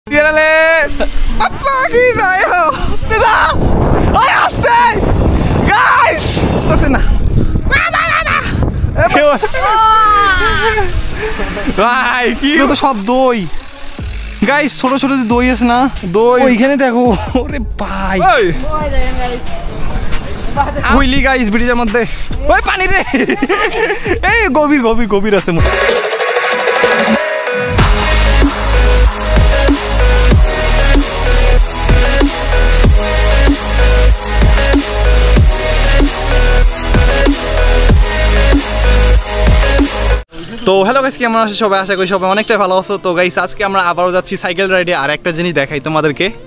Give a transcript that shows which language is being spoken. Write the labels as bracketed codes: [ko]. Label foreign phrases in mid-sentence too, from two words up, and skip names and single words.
[pt] Tírale! Apaga aí, velho! Me dá! Olha as três! Guys! Você não! [bn] ভাই কি তো সব দই গাইস ছোট ছোট যে দই আছে না দই ওইখানে দেখো ওরে ভাই [en] wheelie guys [bn] ব্রিজের মধ্যে ওই পানি রে এই গভীর গভীর গভীর আছে তো [en] hello guys [bn] কেমন আছো সবাই আশা করি সবাই অনেকটাই ভালো আছো তো গাইস আজকে আমরা আবারও যাচ্ছি [en] cycle ride [bn] আর একটা জিনিস দেখাই তোমাদেরকে